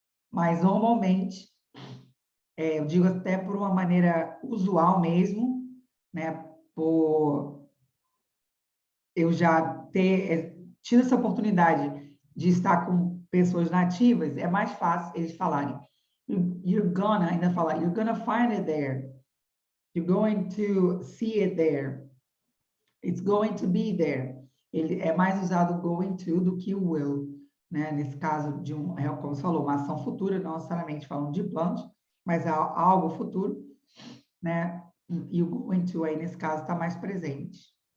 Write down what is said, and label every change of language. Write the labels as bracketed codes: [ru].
[pt] Mas normalmente, eu digo até por uma maneira usual mesmo, né? Por eu já ter tido essa oportunidade de estar com pessoas nativas, é mais fácil eles falarem. [en] You're gonna, [pt] ainda falar, [en] you're gonna find it there. You're going to see it there. It's going to be there. [pt] Ele é mais usado going to do que o will, né? Nesse caso de como você falou, uma ação futura, não necessariamente falando de planos, mas é algo futuro, né? E o going to aí nesse caso está mais presente.